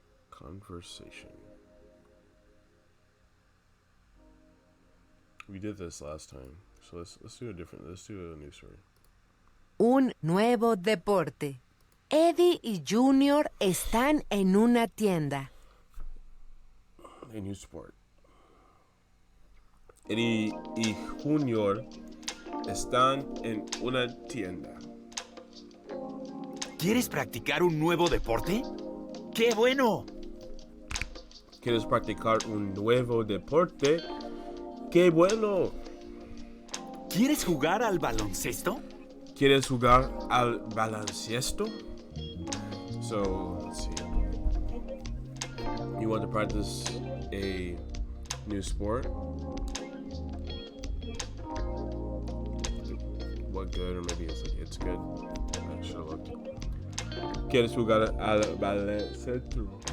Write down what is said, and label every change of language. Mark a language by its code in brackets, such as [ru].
[en] Conversation. We did this last time, so let's do a new story. [es] Un nuevo deporte. Eddie y Junior están en una tienda. [en] A new sport. [es] Eddie y Junior están en una tienda. ¿Quieres practicar un nuevo deporte? ¡Qué bueno! ¿Quieres practicar un nuevo deporte? ¡Qué bueno! ¿Quieres jugar al baloncesto? ¿Quieres jugar al baloncesto? [en] So, let's see. You want to practice a new sport? What good, or maybe it's like it's good. I should have looked. [es] ¿Quieres jugar al baloncesto?